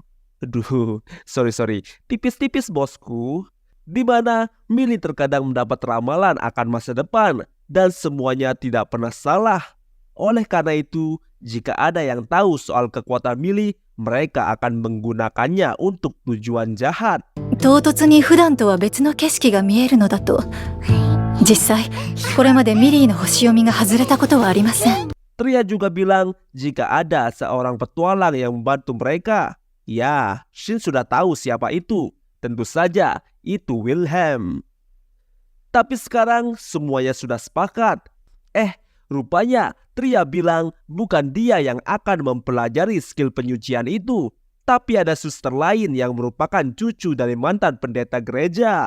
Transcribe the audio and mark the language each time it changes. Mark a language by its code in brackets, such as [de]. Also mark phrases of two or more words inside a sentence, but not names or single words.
[id] Aduh, sorry, tipis-tipis bosku. Di mana Millie terkadang mendapat ramalan akan masa depan dan semuanya tidak pernah salah. Oleh karena itu, jika ada yang tahu soal kekuatan Millie, mereka akan menggunakannya untuk tujuan jahat. [ja] 唐突に普段とは別の景色が見えるのだと、実際これまでミリーの星読みが外れたことはありません。 [id] Tria juga bilang jika ada seorang petualang yang membantu mereka, ya, Shin sudah tahu siapa itu. Tentu saja itu Wilhelm. Tapi sekarang semuanya sudah sepakat. Rupanya Tria bilang bukan dia yang akan mempelajari skill penyucian itu, tapi ada suster lain yang merupakan cucu dari mantan pendeta gereja.